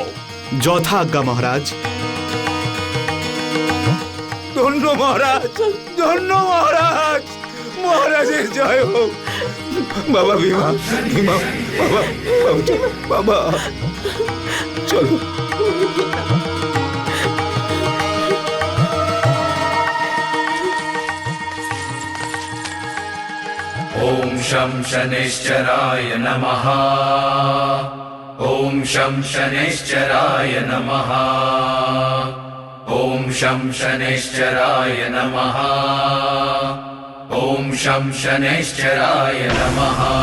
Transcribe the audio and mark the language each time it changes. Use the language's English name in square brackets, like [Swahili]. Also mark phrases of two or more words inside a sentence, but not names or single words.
[Bangla] যথা আজ্ঞা মহারাজ। ধন্য মহারাজ, ধন্য মহারাজ, মহারাজের জয় হোক। বাবা ভীমা, ভীমা, বাবা, বাবা চলো। [Sanskrit] ॐ शं शनैश्चराय नमः। ॐ शं शनैश्चराय नमः। ॐ शं शनैश्चराय नमः। ॐ शं शनैश्चराय नमः।